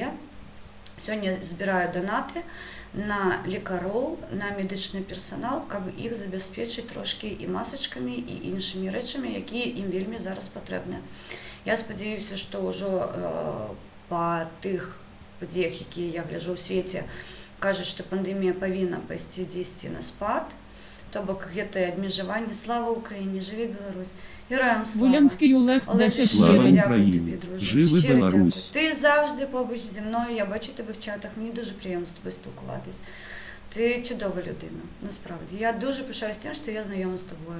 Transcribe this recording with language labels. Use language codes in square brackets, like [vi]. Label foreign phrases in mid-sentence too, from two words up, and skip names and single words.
[be] Сёння збіраю данаты на лекароў, на медычны персанал, каб іх забяспечыць трошкі і масачкамі, і іншымі рэчамі, якія ім вельмі зараз патрэбныя. Я спадзяюся, што ўжо па тых падзеях, якія я гляджу ў свеце, кажуць, што пандэмія павінна пайсці дзесьці на спад, то бок гэтае абмежаванне. [uk] Слава Україні, живе Білорусь. Героям слава. Вулянський Олег, Але 10 щиро Слава гривень. дякую Україні. тобі, друже. Живе Щиро Білорусь. дякую. Ти завжди побуч зі мною, я бачу тебе в чатах, мені дуже приємно з тобою спілкуватись. Ти чудова людина, насправді. Я дуже пишаюсь тим, що я знайома з тобою.